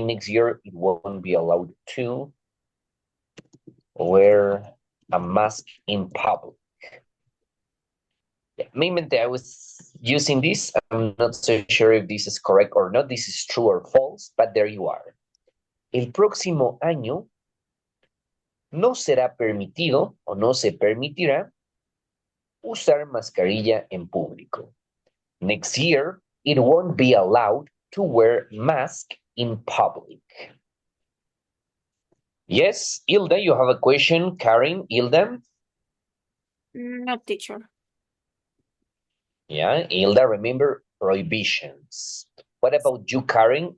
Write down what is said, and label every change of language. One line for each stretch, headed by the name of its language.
English: Next year, it won't be allowed to wear a mask in public. Yeah, maybe I was using this. I'm not so sure if this is correct or not. This is true or false, but there you are.
Spanish: El próximo año no será permitido o no se permitirá usar mascarilla en público.
English: Next year, it won't be allowed to wear mask in public. Yes, Hilda, you have a question. Karen, Hilda? No, teacher. Yeah, Hilda, remember prohibitions. What about you, Karen?